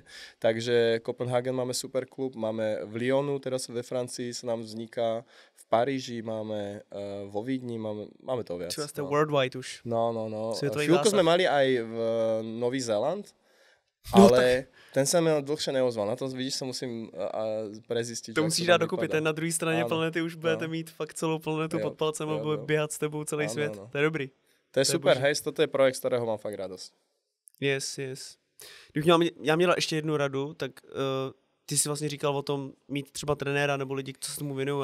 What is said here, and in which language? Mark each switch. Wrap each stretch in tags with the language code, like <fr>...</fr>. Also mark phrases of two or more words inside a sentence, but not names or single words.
<sk>Takže Kopenhagen máme super klub, máme v Lyonu, teraz ve Francii sa nám vzniká, v Paríži máme, vo Vídni máme to viac. Čo ste worldwide už. No. Chvíľku sme mali aj v Nový Zéland, ale ten sa mi dlhšie neozval. Na to vidíš, sa musím prezistiť.</sk> <cs>To musíš dát dokupy, ten na druhé straně planety už budete mít fakt celou planetu pod palcem a bude běhat s tebou celý svět. To je dobrý. To je super, hej, toto je projekt, z kterého mám fakt radost. Yes. Já měla ještě jednu radu, tak ty jsi vlastně říkal o tom mít třeba trenéra nebo lidi, co se tomu věnují.</cs>